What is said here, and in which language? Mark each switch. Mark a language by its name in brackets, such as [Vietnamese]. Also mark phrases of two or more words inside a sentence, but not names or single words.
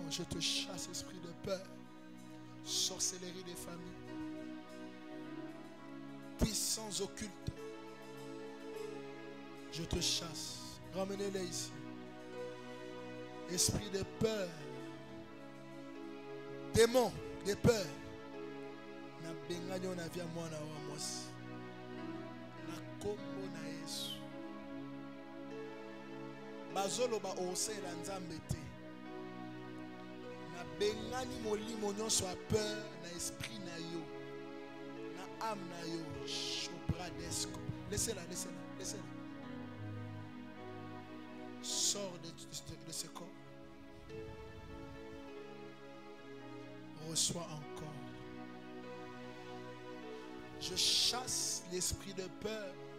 [French] Je te chasse, esprit de peur. Sorcellerie des familles. Puissance occulte. Je te chasse. Ramenez-les ici. Esprit de peur. Démon de peur. [Lingala] Na benganyo na via mwana wa mwasi. Na kombo na Yesu. Bazolo ba ose la nzambe te. Na bengani molimo nyonso a peur na esprit na yo. Na âme na yo. Chopradesco. [French] Laissez-la, laissez-la, laissez-la. Sors de ce corps. Reçois encore. Je chasse l'esprit de peur.